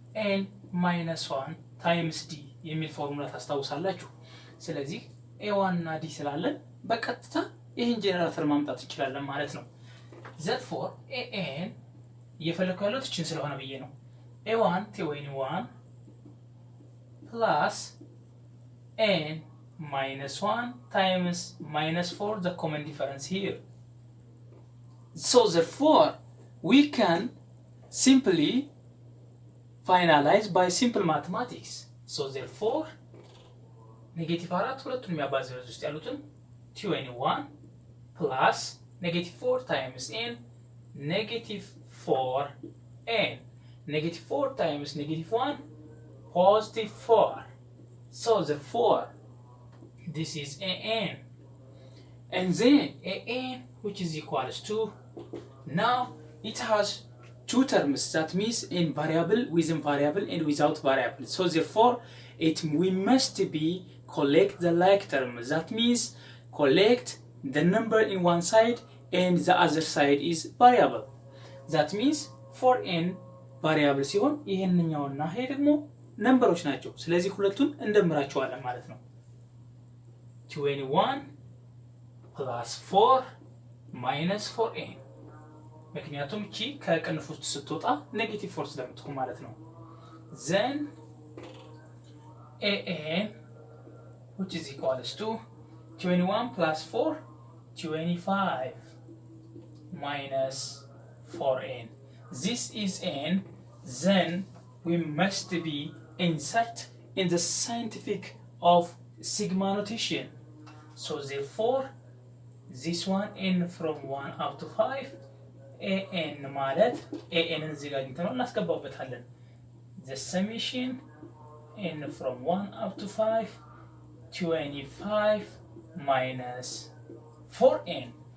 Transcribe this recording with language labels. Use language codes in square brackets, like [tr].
[en] n minus 1 times d [am] የሚል ፎርሙላ ታስታውሳላችሁ። ስለዚህ a1 እና d ስላለን በቀጥታ ይሄን ጄኔራል ተርም ማምጣት እንችላለን ማለት ነው። [en] therefore an [am] እየፈለኩ ያለው እቺን ስለሆነ ብዬ ነው [en] a1 21 plus n minus 1 times minus 4 the common difference here. So therefore we can simply finalize by simple mathematics. So therefore negative 4 [am] ሁለቱን የሚያባዛው ውስጥ ያሉትን [en] 21 plus negative 4 times n negative 4n. Negative 4 times negative 1 positive 4. So therefore this is an and then an which is equals to now it has two terms that means in variable within variable and without variable. So therefore we must be collect the like term. That means collect the number in one side and the other side is variable. That means for n variable [am] ሲሆን ይሄንኛውና ይሄ ደግሞ ነምበሮች ናቸው። ስለዚህ ሁለቱን እንደምራቸዋለን ማለት ነው። 21 plus 4 minus 4n ምክንያቱም እቺ ከቅንፍ ውስጥ ስትወጣ ኔጌቲቭ 4 ስለምትሆን ማለት ነው። then [en] an which is equals to 21 plus 4 25 minus 4n. This is n. Then we must be insert in the scientific of sigma notation. So therefore this one n from 1 up to 5 an ማለት an [am] እዚህ ጋር አግኝተነው እናስገባበታለን። [en] The summation n from 1 up to 5 25 minus 4n.